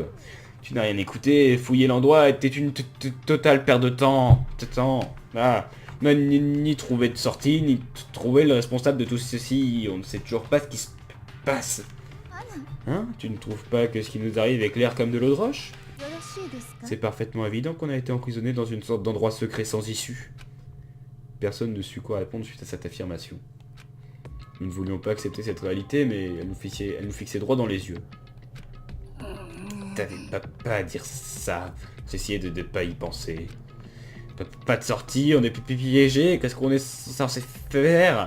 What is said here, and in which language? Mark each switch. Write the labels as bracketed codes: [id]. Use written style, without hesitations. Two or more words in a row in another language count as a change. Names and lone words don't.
[fr] Tu n'as rien écouté, fouiller l'endroit était une totale perte de temps. Ah, on n'a ni trouvé de sortie, ni trouvé le responsable de tout ceci. On ne sait toujours pas ce qui se passe. Hein? Tu ne trouves pas que ce qui nous arrive est clair comme de l'eau de roche? [ja] よろしいですか [fr] C'est parfaitement évident qu'on a été emprisonné dans une sorte d'endroit secret sans issue. Personne ne sut quoi répondre suite à cette affirmation. Nous ne voulions pas accepter cette réalité, mais elle nous fixait droit dans les yeux. T'avais pas à dire ça. J'essayais de pas y penser. Pas de sortie, on est piégé, qu'est-ce qu'on est censé faire?